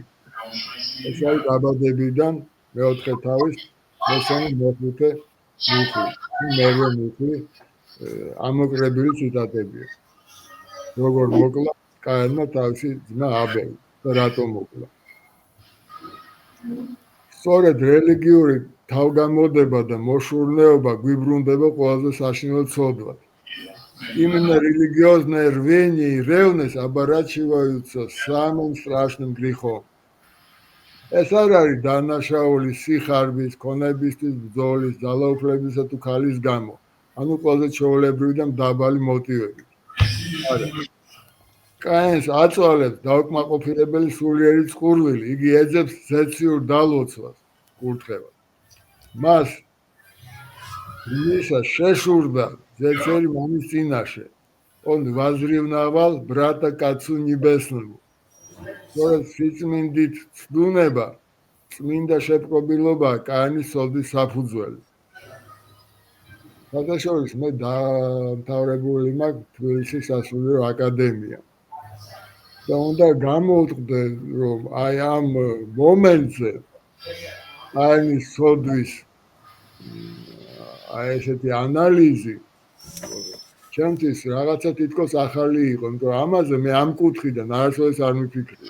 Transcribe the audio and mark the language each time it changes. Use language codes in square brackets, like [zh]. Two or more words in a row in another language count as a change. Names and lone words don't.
[ka] ეს არის დაბადებიდან მეოთხე თავის მესამე მეხუთე მუხლი ამოკრებილი ციტატებია. როგორ მოკლა კაინმა თავისი ძმა აბელი და რატომ მოკლა. სწორედ რელიგიური თავგამოდება და მოშურნეობა გვიბრუნდება ყველაზე საშინელ ცოდვად. [ru] Именно религиозное рвение и ревность оборачиваются самым страшным грехом. [ka] ეს არ არის დანაშაული სიხარბის, ქონებისთვის ბრძოლის, ძალაუფლებისა თუ ქალის გამო, ანუ ყველაზე ჩვეულებრივი და მდაბალი მოტივები. არა. კაინს აწვალებს დაუკმაყოფილებელი სულიერი წყურვილი, იგი ეძებს ზეციურ დალოცვას, კურთხევას. მას მისა შეშურდა ზეცერი მამის წინაშე. [ru] Он возревновал брата к отцу небесному. [ka] Სწორედ სიწმინდით ცდუნება, წმინდა შეპყრობილობა კაინის სოლის საფუძველი. საერთაშორისო მე დამთავრებული მაქვს თბილისის სასულიერო აკადემია. და უნდა გამოვთქვდე, რომ აი ამ მომენტზე კაინის სოდვის აი ესეთი ანალიზი ჩემთვის რაღაცა თითქოს ახალი იყო, იმიტომ რომ ამაზე მე ამ კუთხიდან არასოდეს არ მიფიქრია.